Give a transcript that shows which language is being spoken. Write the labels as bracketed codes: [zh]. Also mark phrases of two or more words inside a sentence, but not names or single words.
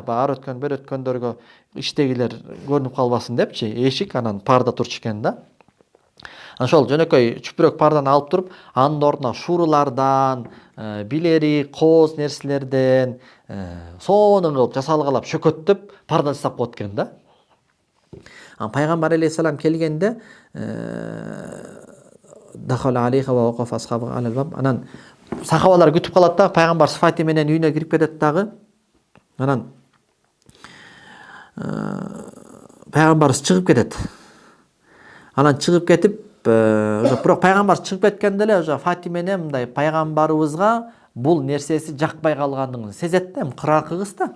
[ky] Ар өткөн бер өткөндөргө иштегилер көрүнүп калбасын депчи, эшик анан парда турчу экен да. Ошол жөнөкөй чүпүрөк парданы алып туруп, анын ордуна шурулардан, билери, кооз нерселерден сонун кылып жасалгалап шөкөттөп парда жасап коет экен да. Пайгамбар алейхиссалам келгенде [ar] دخل عليها ووقف أصحابه على الباب. [ky] Анан сахабалар күтүп калат да, пайгамбар Фатима менен үйүнө кирип кетет дагы. Анан пайгамбарыбыз чыгып кетет. Анан чыгып кетип, бирок пайгамбар чыгып кеткенде эле ошо Фатима эне мындай пайгамбарыбызга бул нерсеси жакпай калгандыгын сезет да, кыракы кыз да.